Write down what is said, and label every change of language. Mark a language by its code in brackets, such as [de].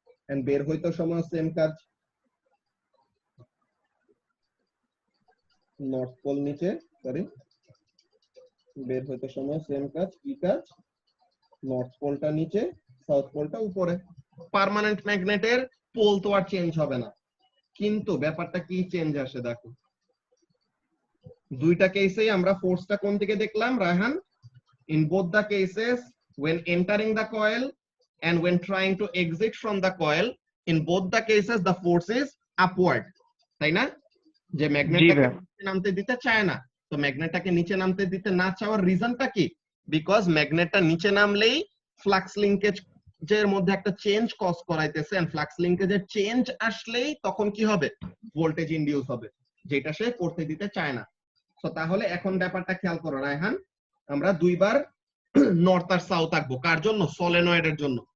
[bn] And বের হইতে সময় সেম কাজ, নর্থ পোল নিচে, সরি, বের হইতে সময় সেম কাজ, কি কাজ? নর্থ পোলটা নিচে সাউথ পোলটা উপরে। পার্মানেন্ট ম্যাগনেটের পোল তো আর চেঞ্জ হবে না, কিন্তু ব্যাপারটা কি চেঞ্জ আসে দেখো। দুইটা কেসেই আমরা ফোর্সটা কোন দিকে দেখলাম Raihan? [en] In both the cases, when entering the coil and when trying to exit from the coil, in both the cases the force is upward, [bn] তাই না? যে ম্যাগনেটটাকে নিচে নামতে দিতে চায় না, তো ম্যাগনেটটাকে নিচে নামতে দিতে না চাওয়ার রিজনটা কি? বিকজ ম্যাগনেটটা নিচে নামলেই ফ্লাক্স লিংকেজের মধ্যে একটা change cause করাইতেছে, and flux লিংকেজের change আসলেই তখন কি হবে? ভোল্টেজ ইনডিউস হবে, যেটা সে করতে দিতে চায় না। তো তাহলে এখন ব্যাপারটা খেয়াল করো রায়হান, আমরা দুইবার নর্থ আর সাউথ আঁকবো, কার জন্য? সলিনয়েডের জন্য।